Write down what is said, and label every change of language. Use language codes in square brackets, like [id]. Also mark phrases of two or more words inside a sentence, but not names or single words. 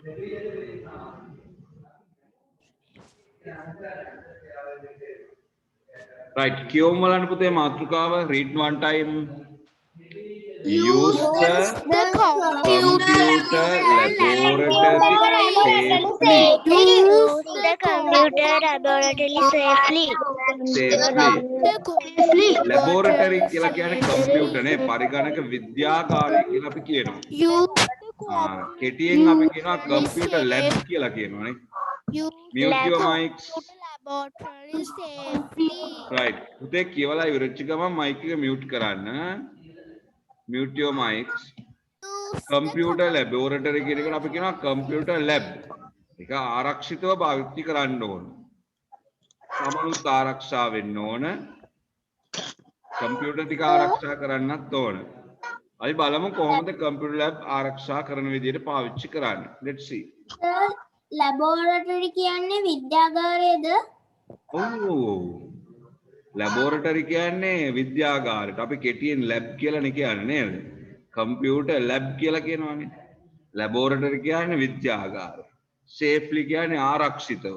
[en] Right. [si] කියවමු බලන්න පුතේ මාතෘකාව [en] read one time. Use the computer laboratory safely. Use the computer laboratory safely. [si] Laboratory කියලා කියන්නේ computer නේ පරිගණක විද්‍යාගාරය කියලා අපි කියනවා. කෙටියෙන් අපි කියනවා [en] computer lab [si] කියලා කියනවානේ. [en] Mute your mics. Laboratory safely. Right. [si] පුතේ කියවලා ඉවරච්ච ගමන් mic එක mute කරන්න. [en] Mute your mics. computer laboratory [si] කියන එකට අපි කියනවා [en] computer lab. [si] ඒක ආරක්ෂිතව භාවිත කරන්න ඕන. සමනුත් ආරක්ෂා වෙන්න ඕන. කම්පියුටර් ටික ආරක්ෂා කරන්නත් ඕන. අපි බලමු කොහොමද [en] computer lab [si] ආරක්ෂා කරන විදිහට පාවිච්චි කරන්නේ. [en] let's see. [si] ලැබෝරටරි කියන්නේ විද්‍යාගාරයේද? ඔව්. ලැබෝරටරි කියන්නේ විද්‍යාගාරයට. අපි කෙටියෙන් ලැබ් කියලානේ කියන්නේ නේද? [en] computer lab [si] කියලා කියනවානේ. ලැබෝරටරි කියන්නේ විද්‍යාගාරය. සේෆ්ලි කියන්නේ ආරක්ෂිතව.